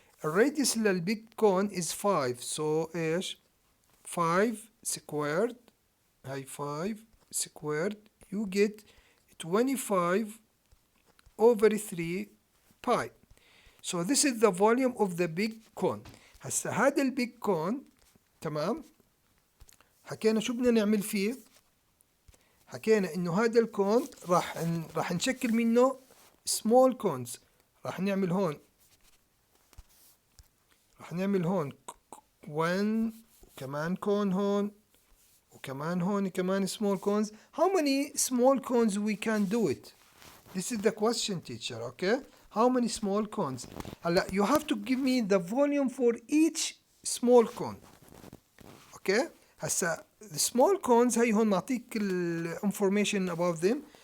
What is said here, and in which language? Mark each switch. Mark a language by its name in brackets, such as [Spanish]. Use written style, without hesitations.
[Arabic] الراديوس للبيج كون [English] is 5, so ايش 5 squared, هاي 5 squared, you get 25 over 3 pi. So this is the volume of the big cone. [Arabic] هسا هذا البيج كون تمام، حكينا شو بدنا نعمل فيه؟ حكينا انه هذا الكون راح نشكل منه [English] small cones. [Arabic] راح نعمل هون 1 وكمان كون هون وكمان هون كمان [English] small cones. How many small cones we can do it? This is the question teacher. Okay, how many small cones? [Arabic] هلا [English] you have to give me the volume for each small cone. Okay, [Arabic] هسا [English] the small cones [Arabic] هي هون معطيك [English] information about them.